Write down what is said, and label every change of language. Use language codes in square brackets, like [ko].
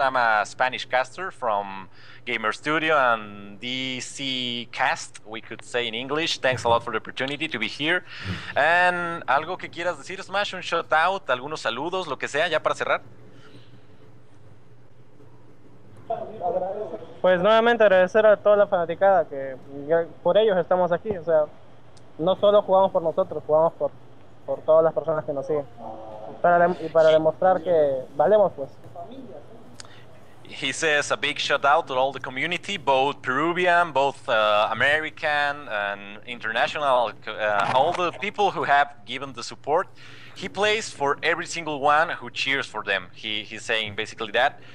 [en] I'm a Spanish caster from Gamer Studio and DC Cast, we could say in English. Thanks a lot for the opportunity to be here. [es] And algo que quieras decir, SmAsH, un shout out, algunos saludos, lo que sea, ya para cerrar. Pues nuevamente agradecer a toda la fanaticada, que por ellos estamos aquí. O sea, no solo jugamos por nosotros, jugamos por todas las personas que nos siguen, y para demostrar que valemos, pues. [en] He says a big shout out to all the community, both Peruvian, both American and international, all the people who have given the support. He plays for every single one who cheers for them. He's saying basically that.